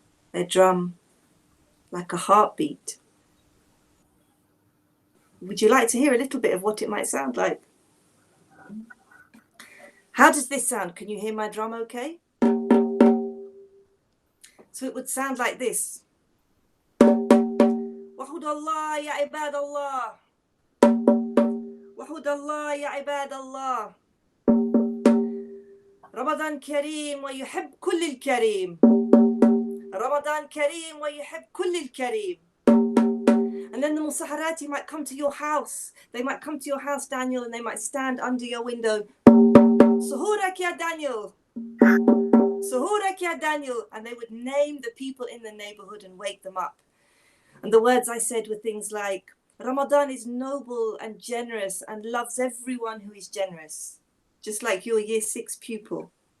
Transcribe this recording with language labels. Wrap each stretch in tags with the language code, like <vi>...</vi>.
<en>Their drum like a heartbeat. Would you like to hear a little bit of what it might sound like? How does this sound? Can you hear my drum okay? So it would sound like this.</en> <ar>وحد الله يا عباد الله وحد الله يا عباد الله رمضان كريم ويحب كل الكريم رمضان كريم ويحب كل الكريم.</ar> <en>And then the musaharati might come to your house. They might come to your house, Daniel, and they might stand under your window.</en> <ar>Suhurak ya Daniel. Suhurak ya Daniel.</ar> <en>And they would name the people in the neighborhood and wake them up. And the words I said were things like, Ramadan is noble and generous and loves everyone who is generous, just like your year 6 pupil.</en>